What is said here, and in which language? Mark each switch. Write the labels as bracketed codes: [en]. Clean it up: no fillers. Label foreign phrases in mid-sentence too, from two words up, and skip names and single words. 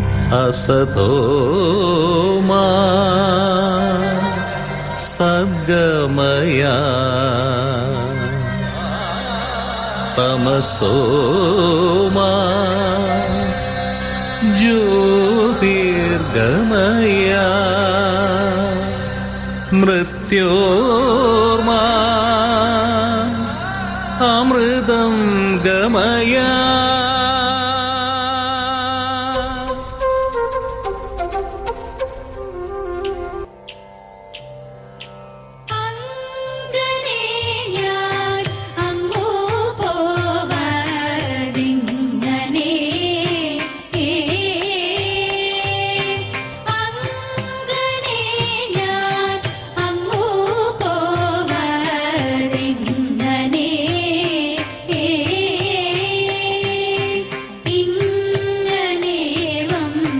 [sa] असतो मा सद्गमया तमसो मा ज्योतिर्गमया मृत्योर्मा अमृतं गमया [ml] അങ്ങനെ ഞാൻ അങ്ങു പോവതിങ്ങനെ അങ്ങനെ ഞാൻ അങ്ങു പോവതിങ്ങനെ ഇങ്ങനേവം